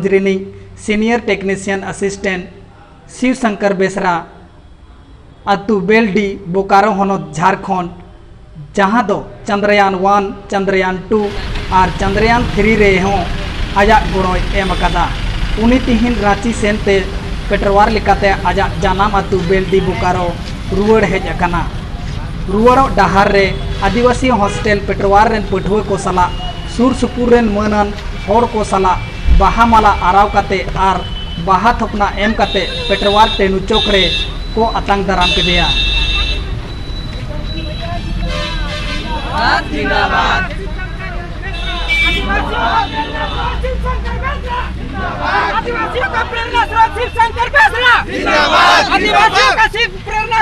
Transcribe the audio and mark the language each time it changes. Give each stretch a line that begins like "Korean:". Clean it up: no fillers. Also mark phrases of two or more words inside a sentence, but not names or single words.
Santali: रिनी
English: senior technician assistant
Santali: शिवशंकर बेसरा अतु बेलडी बोकारो होनोत झारखंड जहाँ दो चंद्रयान 1 चंद्रयान 2 और चंद्रयान 3 रे हों आजा गोड़ोय एम अकादा उनी तिहिन रांची सेनते पेटरवार लिकाते आजा जानाम अतु बेलडी बोकारो रुवड़ हेज अकाना रुवड़ो डहार रे आदिवासी हॉस्टेल पेटरवार रेन पठुआ को सला सुर सुपुर रेन मनन होड़ को सला बाहा माला आराव काते आर बाहा थपना एम काते पेटरवार टेनु चौक रे को आतंक दाराम के दिया
Hindi: जिंदाबाद आदिवासियों का प्रेरणा स्रोत शिवशंकर बेसरा जिंदाबाद आदिवासियों का प्रेरणा